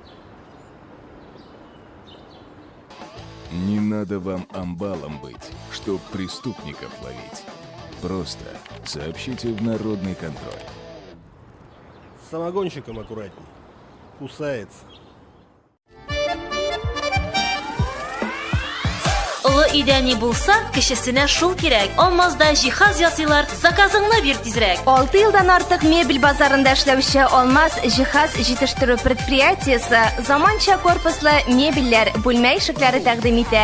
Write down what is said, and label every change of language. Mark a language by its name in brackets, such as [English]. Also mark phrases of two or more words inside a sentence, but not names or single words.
[Russian] Не надо вам амбалом быть, чтоб преступников ловить. Просто сообщите в народный контроль. С самогонщиком аккуратней. Кусается. [Tatar] Улы идәни булса, кешесенә шул кирәк. Алмазда җиһаз ясыйлар, заказыңны бир тизрәк. 6 елдан артык мебель базарында эшләүче Алмаз җиһаз җитештерү предприятиесе заманча корпуслы мебельләр, бүлмә ишекләре тәкъдим итә.